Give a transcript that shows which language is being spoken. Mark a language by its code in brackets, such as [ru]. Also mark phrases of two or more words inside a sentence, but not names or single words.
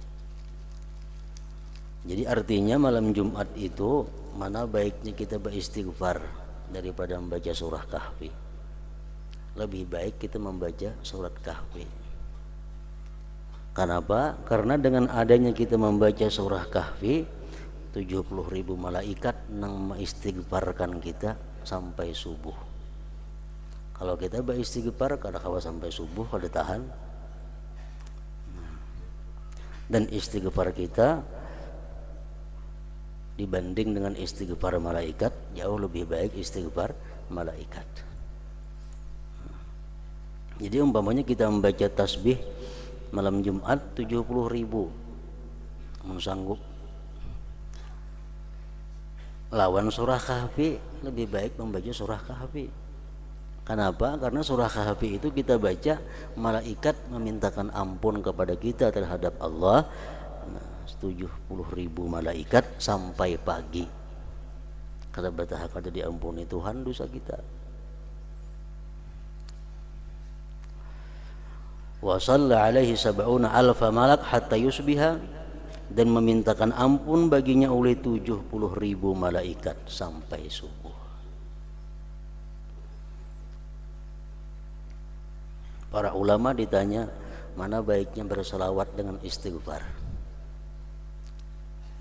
[id] Jadi artinya malam Jumat itu mana baiknya kita beristighfar daripada membaca surah Kahfi. Lebih baik kita membaca surat Kahfi. Kenapa? Karena dengan adanya kita membaca surah Kahfi, 70.000 malaikat nang mengistighfarkan kita sampai subuh. [bjn] Kalau kita beristighfar kada kawa sampai subuh kada tahan. [id] Dan istighfar kita dibanding dengan istighfar malaikat jauh lebih baik istighfar malaikat. Jadi umpamanya kita membaca tasbih malam Jumat 70.000, sanggup lawan surah Kahfi, lebih baik membaca surah Kahfi. Kenapa? Karena surah Kahfi itu kita baca, malaikat memintakan ampun kepada kita terhadap Allah. 70.000 malaikat sampai pagi. [bjn] Kata bertahap kada diampuni Tuhan dosa kita. [ar] Wa shalla alaihi 70 alfa malak hatta yusbiha, [id] dan memintakan ampun baginya oleh 70.000 malaikat sampai subuh. Para ulama ditanya mana baiknya berselawat dengan istighfar.